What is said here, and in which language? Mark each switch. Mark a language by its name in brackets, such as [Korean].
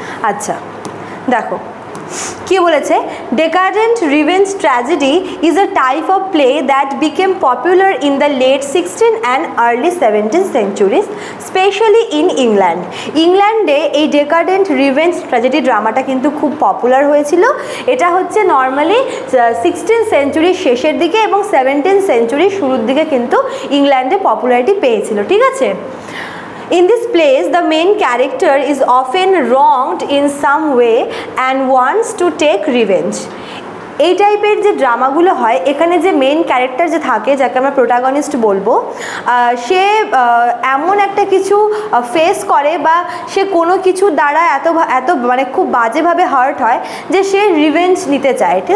[Bangla] আচ্ছা দেখো কি বলেছে, [English] Decadent revenge tragedy is a type of play that became popular in the late 16th and early 17th centuries, specially in England. [Bangla] ইংল্যান্ডে এই ডেকাডেন্ট revenge tragedy ড্রামাটা কিন্তু খুব পপুলার হয়েছিল। এটা হচ্ছে নর্মালি 16th সেঞ্চুরির শেষের দিকে এবং 17th সেঞ্চুরির শুরুর দিকে কিন্তু ইংল্যান্ডে পপুলারিটি পেয়েছিল। ঠিক আছে, [English] in this place the main character is often wronged in some way and wants to take revenge. [Bangla] এই টাইপের যে ড্রামাগুলো হয়, এখানে যে মেন ক্যারেক্টার যে থাকে, যাকে আমরা প্রোটাগনিস্ট বলবো, সে এমন একটা কিছু ফেস করে বা সে কোনো কিছু দ্বারা এত মানে খুব বাজেভাবে হার্ট হয় যে সে রিভেঞ্জ নিতে চায়।